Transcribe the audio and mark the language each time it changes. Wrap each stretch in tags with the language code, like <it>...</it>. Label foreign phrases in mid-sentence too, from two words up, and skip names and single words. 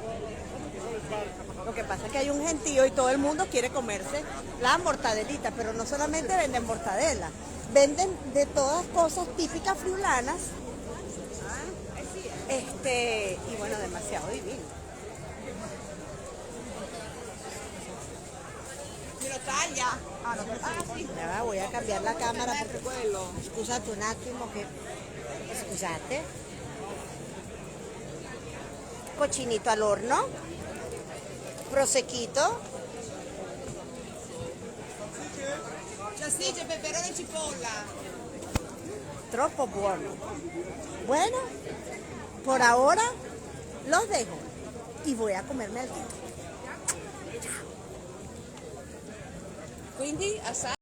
<es>Lo que pasa es que hay un gentío y todo el mundo quiere comerse la mortadelita, pero no solamente venden mortadela, venden de todas cosas típicas friulanas, y bueno, demasiado divino. Ya voy a cambiar la cámara</es> <it>perché quello. Scusate un attimo che... Scusate.</it> <es>Cocinito al horno. Prosecchito.</es> <it>Salsiccia, peperone e cipolla. Troppo buono.</it> <es>Bueno, por ahora los dejo y voy a comerme algo.</es> <it>Quindi assaggia.</it>